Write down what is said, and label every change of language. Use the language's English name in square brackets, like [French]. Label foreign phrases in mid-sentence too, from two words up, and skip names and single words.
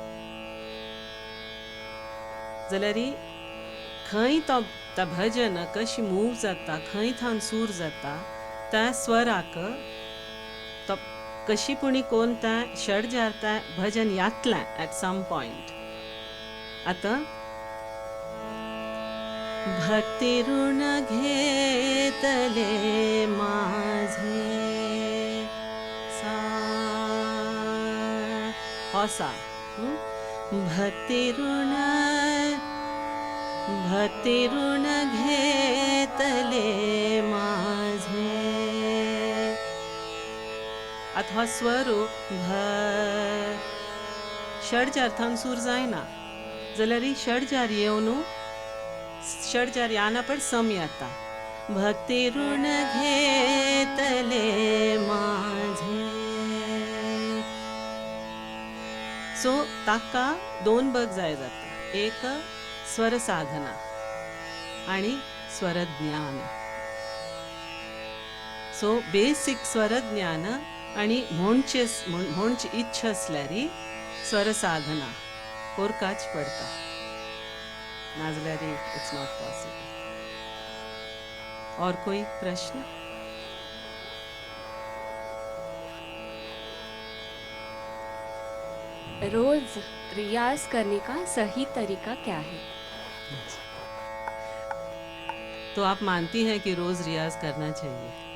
[Konkani] जाल्यार खंय तो त्या भजन कशी मूव जाता, खंय थान सूर जाता, त्या स्वराक तो कशी पुणी कोण त्या षड्जार त्या भजन यातलें [English] at some point. [Marathi] आता भक्ती ऋण घेतले माझे सा, हो सा, भक्ती ऋण घेतले माझे. [Konkani] आता हो स्वर षड्जार थान सूर जायना जाल्यार षड्जार येवन षड्जार याना पण सम येता. [Marathi] भक्ती ऋण घेतले माझे, [Konkani] सो ताका 2 भाग जाय जाता. एक स्वर साधना आणि स्वर ज्ञान. सो बेसिक स्वर ज्ञान आणि म्हणची इच्छा असल्यारी स्वर साधना कोरकाच पडता. [English] नाजल्यारी it's not possible. [Hindi] और कोई प्रश्न? रोज रियाज करने का सही तरीका क्या है? तो आप मानती हैं कि रोज रियाज करना चाहिए?